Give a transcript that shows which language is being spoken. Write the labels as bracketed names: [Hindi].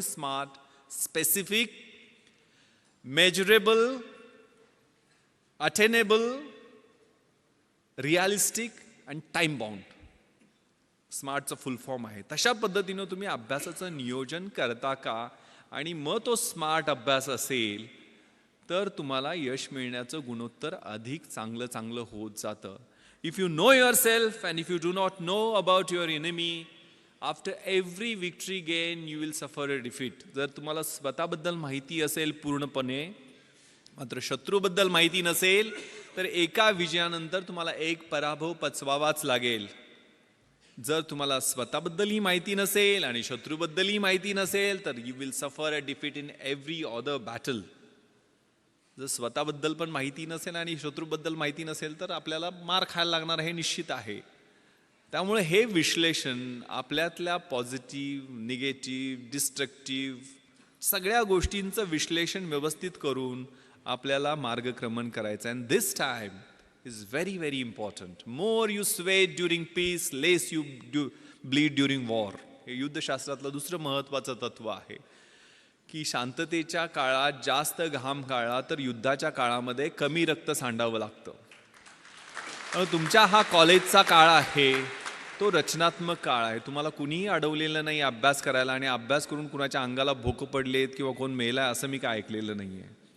[English] What is SMART? Specific, measurable, attainable, realistic आणि time bound. [Marathi] स्मार्टचं फुल form आहे. तशा पद्धतीनं तुम्ही अभ्यासाचं नियोजन करता का, आणि मग तो स्मार्ट अभ्यास असेल तर तुम्हाला यश मिळण्याचं गुणोत्तर अधिक चांगलं होत जातं. [English] If you know yourself and if you do not know about your enemy, after every victory gain you will suffer a defeat. [Marathi] जर तुम्हाला स्वतःबद्दल माहिती असेल पूर्णपणे, मात्र शत्रूबद्दल माहिती नसेल तर एका विजयानंतर तुम्हाला एक पराभव पचवावाच लागेल. जर तुम्हाला स्वतःबद्दलही माहिती नसेल आणि शत्रूबद्दलही माहिती नसेल तर [English] You will suffer a defeat in every other battle. [Marathi] जर स्वतःबद्दल पण माहिती नसेल आणि शत्रूबद्दल माहिती नसेल तर आपल्याला मार खायला लागणार हे निश्चित आहे. त्यामुळे हे विश्लेषण आपल्यातल्या पॉझिटिव्ह, निगेटिव्ह, डिस्ट्रक्टिव्ह सगळ्या गोष्टींचं विश्लेषण व्यवस्थित करून आपल्याला मार्गक्रमण करायचं. [English] And this time is very very important. More you sweat during peace, less you bleed during war. [Marathi] हे युद्धशास्त्रातलं दुसरं महत्त्वाचं तत्व आहे की शांततेच्या काळात जास्त घाम गाळला तर युद्धाच्या काळामध्ये कमी रक्त सांडावं लागतं. तुमच्या हा कॉलेजचा काळ आहे, तो रचनात्मक काळ आहे. तुम्हाला कुणीही अडवलेलं नाही अभ्यास करायला, आणि अभ्यास करून कुणाच्या अंगाला भोक पडलेत किंवा कोण मेलाय असं मी काय ऐकलेलं नाही आहे.